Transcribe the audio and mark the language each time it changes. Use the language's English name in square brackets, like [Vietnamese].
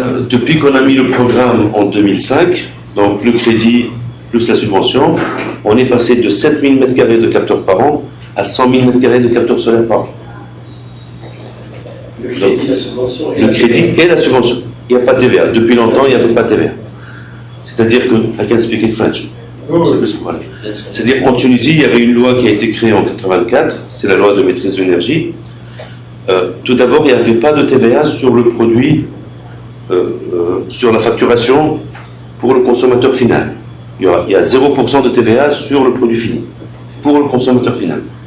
[French] Depuis qu'on a mis le programme en 2005, donc le crédit plus la subvention, on est passé de 7000 m² de capteurs par an à 100 000 m² de capteurs solaires par an. Le crédit, la subvention et la subvention. Il n'y a pas de TVA. Depuis longtemps, il n'y avait pas de TVA. C'est-à-dire que, [English] I can speak in French. [French] C'est-à-dire qu'en Tunisie, il y avait une loi qui a été créée en 84, c'est la loi de maîtrise de l'énergie. Tout d'abord, il n'y avait pas de TVA sur le produit, sur la facturation pour le consommateur final. Il y a 0% de TVA sur le produit fini, pour le consommateur final.